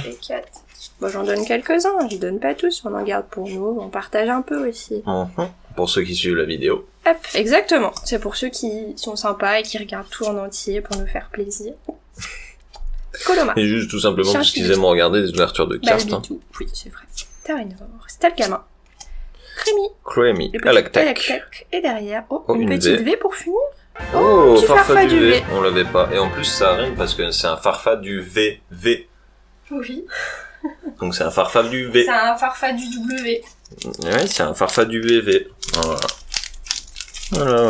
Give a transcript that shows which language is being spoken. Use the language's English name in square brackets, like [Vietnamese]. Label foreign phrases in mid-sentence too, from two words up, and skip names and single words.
[French] Bon, j'en donne quelques-uns, je donne pas tous, on en garde pour nous, on partage un peu aussi. Pour ceux qui suivent la vidéo. Hop, exactement. C'est pour ceux qui sont sympas et qui regardent tout en entier pour nous faire plaisir. Coloma. Et juste tout simplement parce qu'ils aiment regarder des ouvertures de cartes. Oui, c'est vrai. Tarinor, Stalkama. Crémy, Alactec. Et derrière, une une petite V pour finir. Oh, farfa du V. On l'avait pas. Et en plus, ça rime parce que c'est un farfa du VV. Oui. Donc c'est un farfa du V. C'est un farfa du W. Ouais, c'est un farfa du VV. Voilà.